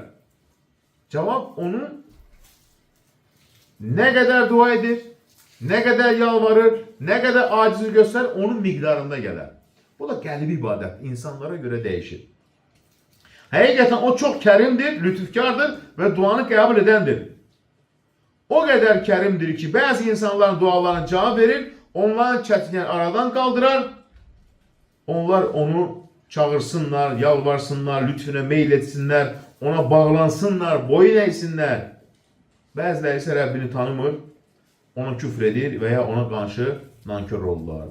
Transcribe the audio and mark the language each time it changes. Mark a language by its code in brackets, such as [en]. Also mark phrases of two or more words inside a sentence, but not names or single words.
[tr] Cevap onun ne kadar dua edir, ne kadar yalvarır, ne kadar aciz gösterir onun miktarında gelir. Bu da kalbi ibadet. İnsanlara göre değişir. Hakikaten o çok kerimdir, lütufkardır ve duanı kabul edendir. O kadar kerimdir ki bazı insanların dualarına cevap verir, onların çetinleri aradan kaldırar Onlar onu çağırsınlar, yalvarsınlar, lütfüne meyil etsinler, ona bağlansınlar, boyun eğsinlər. [az] Bəziləri isə Rəbbini tanımır, ona küfr edir və ya ona qarşı nankör olurlar.